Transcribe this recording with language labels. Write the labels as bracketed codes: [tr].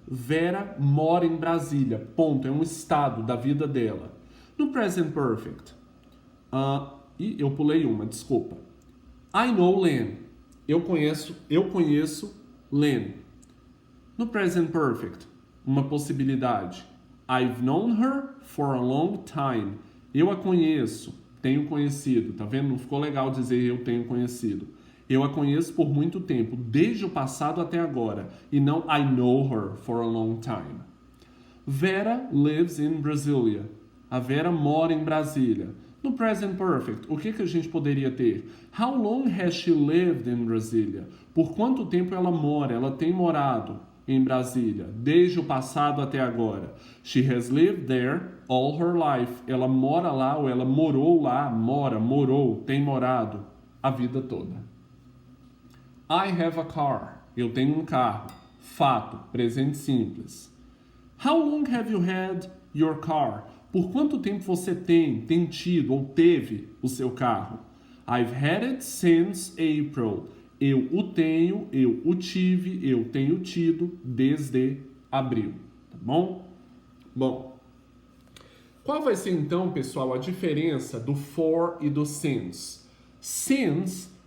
[pt] Vera mora em Brasília. Ponto. É um estado da vida dela. No present perfect. E eu pulei uma, desculpa. [en] I know Lynn. [pt] Eu conheço Lynn. No present perfect, uma possibilidade. [en] I've known her for a long time. [pt] Eu a conheço, tenho conhecido. Tá vendo? Não ficou legal dizer eu tenho conhecido. Eu a conheço por muito tempo, desde o passado até agora. E não [en] I know her for a long time. Vera lives in Brasília. [pt] A Vera mora em Brasília. No present perfect, o que a gente poderia ter? [en] How long has she lived in Brasília? [pt] Por quanto tempo ela mora? Ela tem morado em Brasília, desde o passado até agora. [en] She has lived there all her life. [pt] Ela mora lá ou ela morou lá, morou, tem morado a vida toda. [en] I have a car. [pt] Eu tenho um carro. Fato, presente simples. [en] How long have you had your car? [pt] Por quanto tempo você tem tido ou teve o seu carro? [en] I've had it since April. [pt] Eu o tenho, eu o tive, eu tenho tido desde abril. Tá bom? Bom, qual vai ser então, pessoal, a diferença do for e do since? Since